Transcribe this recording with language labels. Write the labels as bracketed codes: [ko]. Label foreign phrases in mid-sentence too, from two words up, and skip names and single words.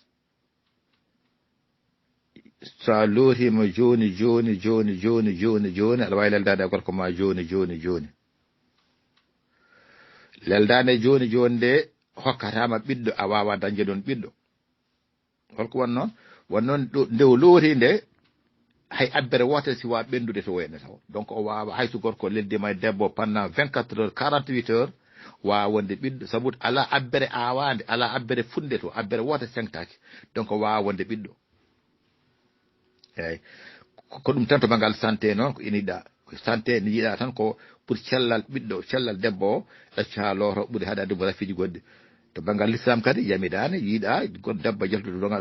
[ff] sa lootima joni aɗa wawi leldade gorko ma joni leldande joni nde hokkatama ɓiɗɗo a wawa dañde ɗon ɓiɗɗo holko wonnoon nde o loori nde hay abbere wotere si wawa ɓendude to wayne taw donc o wawa hayso gorko leldima e debbo [fr] pendant 24 heures 48 heures [ff] wa wonde ɓiɗɗo sabu ala abbere awande ala abbere funde to abbere wota sengtaki donc wa wonde ɓiɗɗo eyyi ko ɗum tan to bangal santé noon ko iniɗa santé ni yiɗa tan ko pour cellal ɓiɗɗo cellal debbo o ɗacca loro ɓuuri haɗa debbo rafiji goɗɗi to bangal l'islam kadi yamidane yiiɗa goɗɗo debbo jaltude dongal